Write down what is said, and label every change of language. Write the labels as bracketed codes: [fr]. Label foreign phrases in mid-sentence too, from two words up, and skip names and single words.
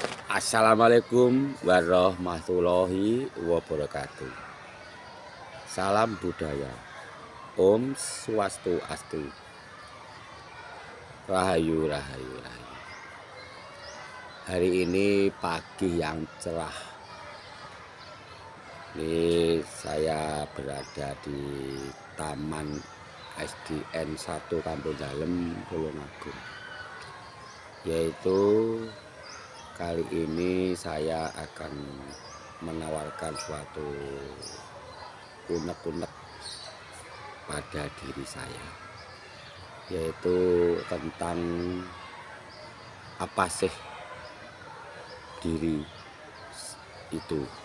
[ar] السلام عليكم ورحمة الله وبركاته. [id] Salam budaya. [ban] Om Swastiastu. [jv] Rahayu, rahayu, rahayu. [id] Hari ini pagi yang cerah. Ini saya berada di Taman SDN 1 Kampung Dalem, Tulungagung. Yaitu kali ini saya akan menawarkan suatu unek-unek pada diri saya, yaitu tentang apa sih diri itu.